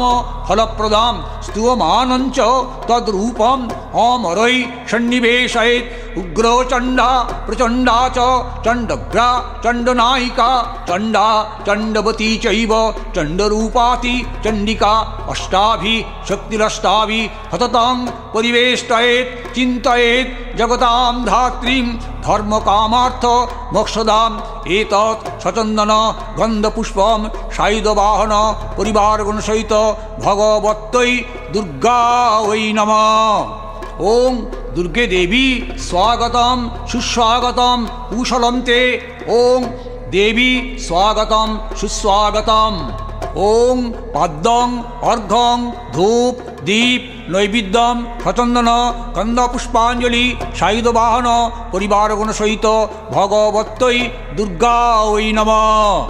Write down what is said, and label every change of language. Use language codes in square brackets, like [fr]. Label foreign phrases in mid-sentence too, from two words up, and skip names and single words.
[sa] ফলপ্রদাম স্তূয়মানঞ্চ তদ্রূপম অমরৈ সন্নিবেশয়েৎ উগ্রচণ্ডা প্রচণ্ডা চ চণ্ডগ্রা চণ্ডনায়িকা চণ্ডা চণ্ডবতী চৈব চণ্ডরূপাতি চণ্ডিকা অষ্টাভি শক্তিরষ্টাভি হততং পরিবেষ্টয়েৎ চিন্তয়েৎ জগতাং ধাত্রীং ধর্মকামার্থ মোক্ষদাম। এতৎ সচন্দন গন্ধপুষ্পম সায়ুধবাহন পরিবারগণ সহিত ভগবত্যৈ দুর্গা ওই নমঃ। ओं दुर्गे देवी स्वागतम सुस्वागतम कुशलम ते। ओं देवी स्वागतम सुस्वागतम। ओं पाद्यं अर्घ्यं धूप दीप नैवेद्यम सचंदन कंद पुष्पांजलि सायुधवाहन परिवारगण सहित भगवत्यै दुर्गायै नमः।